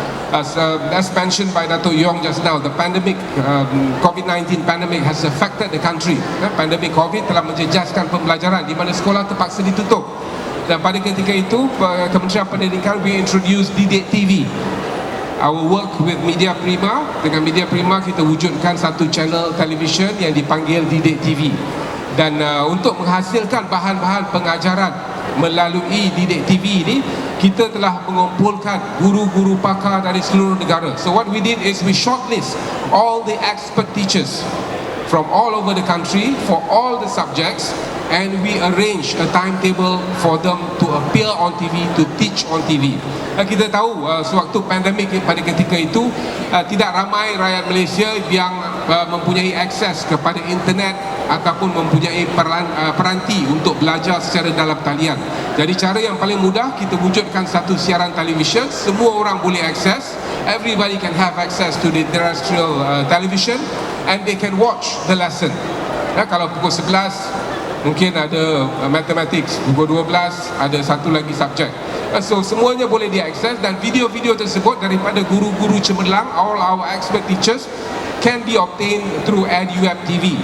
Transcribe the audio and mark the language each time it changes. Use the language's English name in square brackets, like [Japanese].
[English] As mentioned by Dato' Yong just now, the pandemic, COVID-19 pandemic has affected the country. [Malay] Pandemic COVID telah menjejaskan pembelajaran di mana sekolah terpaksa ditutup. Dan pada ketika itu, Kementerian Pendidikan [English] we introduced Didik TV. Our work with Media Prima, [Malay] dengan Media Prima kita wujudkan satu channel television yang dipanggil Didik TV. Dan untuk menghasilkan bahan-bahan pengajaran melalui Didik TV ini, kita telah mengumpulkan guru-guru pakar dari seluruh negara. [English] So what we did is we shortlist all the expert teachers from all over the country for all the subjects, and we arrange a timetable for them to appear on TV, to teach on TV. [Malay] Kita tahu sewaktu pandemik pada ketika itu tidak ramai rakyat Malaysia yang mempunyai akses kepada internet ataupun mempunyai peranti untuk belajar secara dalam talian. Jadi cara yang paling mudah, kita wujudkan satu siaran televisyen, semua orang boleh akses. [English] Everybody can have access to the terrestrial television and they can watch the lesson. [Malay] Kalau pukul 11 mungkin ada mathematics, pukul 12 ada satu lagi subjek. So semuanya boleh diakses, dan video-video tersebut daripada guru-guru cemerlang, [English] all our expert teachers, [Malay] can be obtained through EduWeb TV.